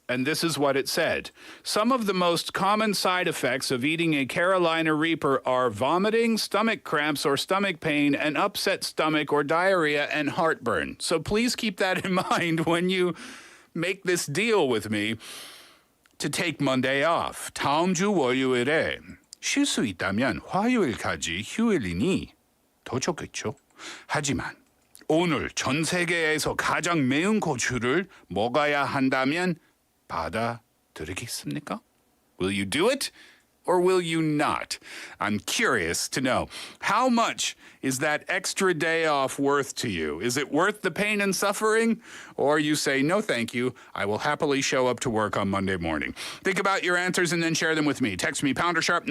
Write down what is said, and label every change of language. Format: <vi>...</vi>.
<en>And this is what it said. Some of the most common side effects of eating a Carolina Reaper are vomiting, stomach cramps or stomach pain, an upset stomach or diarrhea, and heartburn. So please keep that in mind when you make this deal with me to take Monday off.</en> <ko>다음 주 월요일에 쉴 수 있다면 화요일까지 휴일이니 더 좋겠죠. 하지만 오늘 전 세계에서 가장 매운 고추를 먹어야 한다면 받아들이겠습니까?</ko> <en>Will you do it or will you not? I'm curious to know. How much is that extra day off worth to you? Is it worth the pain and suffering? Or you say, no, thank you. I will happily show up to work on Monday morning. Think about your answers and then share them with me. Text me ## 9050.</en>